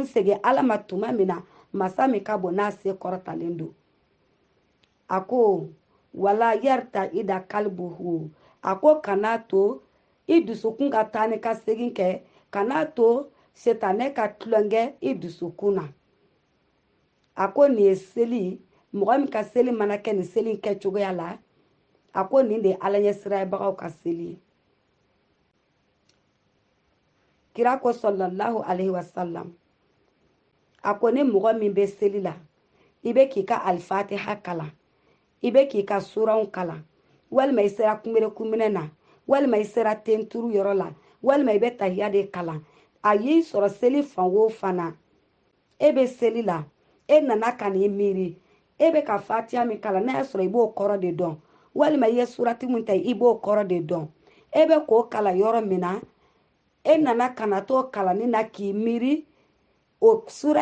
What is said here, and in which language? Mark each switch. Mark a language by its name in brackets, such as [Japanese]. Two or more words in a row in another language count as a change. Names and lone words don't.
[Bambara] segin ala ma tuma min na masa min ka bon n'a se kɔrɔtalen don a ko [Arabic] ولا يرتع إذا قلبه [Bambara] a ko kana to i dusukun ka taa ni ka segin kɛ kana to setanɛ ka tulonkɛ i dusukun na a ko nin ye seli mɔgɔ min ka seli mana kɛ nin seli kɛ cogoya la a ko nin de ye ala ɲɛsirayabagaw ka seli ye kira ko [Arabic] صلى الله عليه وسلم [Bambara] a ko ni mɔgɔ min bɛ seli la i bɛ k'i ka alfatiha kalan i bɛ k'i ka suranw kalan walima i sera kunberekun minɛ na walima i sera tenturu yɔrɔ la walima i bɛ tahiya de kalan a y'i sɔrɔ seli fan o fan na e bɛ seli la e nana ka n'i miiri e bɛ ka fatiha min kalan n'a y'a sɔrɔ i b'o kɔrɔ de dɔn walima i ye surati min ta i b'o kɔrɔ de dɔn e bɛ k'o kalan yɔrɔ min na e nana ka na t'o kalanni na k'i miiri o sura